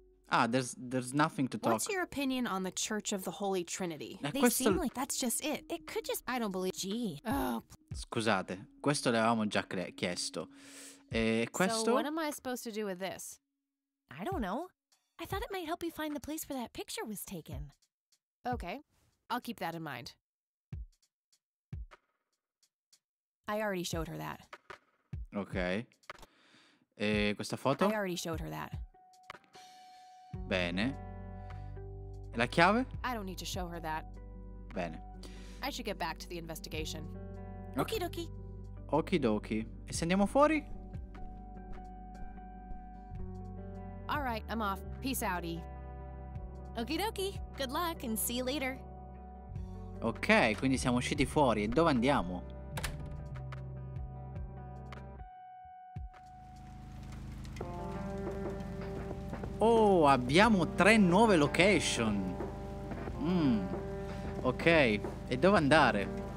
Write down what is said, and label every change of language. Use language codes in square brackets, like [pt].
[en] Ah, there's nothing to talk. What's your opinion on the Church of the Holy Trinity? They [it] questo... [en] seem like that's just it. It could just... I don't believe... Gee. Oh, [it] Scusate, questo l'avevamo già chiesto. E questo? [en] so what am I supposed to do with this? I don't know. I thought it might help you find the place where that picture was taken. Okay, I'll keep that in mind. I already showed her that. [it] Ok. E questa foto? [en] I already showed her that. [it] Bene. E la chiave? [en] I don't need to show her that. [it] Bene. [en] I should get back to the investigation. Okie dokie. [it] Okidoki. E se andiamo fuori? [en] All right, I'm off. Peace out, E. Okie dokie. Good luck and see you later. [it] Ok, quindi siamo usciti fuori. E dove andiamo? Oh, abbiamo 3 nuove location. Ok, e dove andare?